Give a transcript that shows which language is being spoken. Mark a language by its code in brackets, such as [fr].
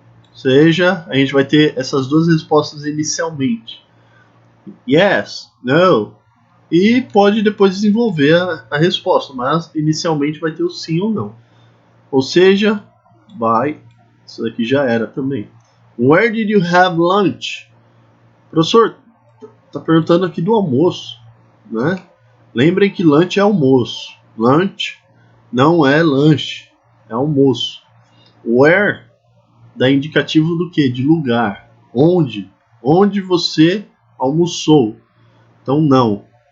[pt] Ou seja, a gente vai ter essas duas respostas inicialmente. Yes, no. E pode depois desenvolver a resposta, mas inicialmente vai ter o sim ou não. Ou seja, vai. Isso daqui já era também. [en] Where did you have lunch? [pt] Professor, tá perguntando aqui do almoço, né? Lembrem que lunch é almoço. Lunch não é lanche, é almoço. Where dá indicativo do que? De lugar. Onde? Onde você almoçou. Então não.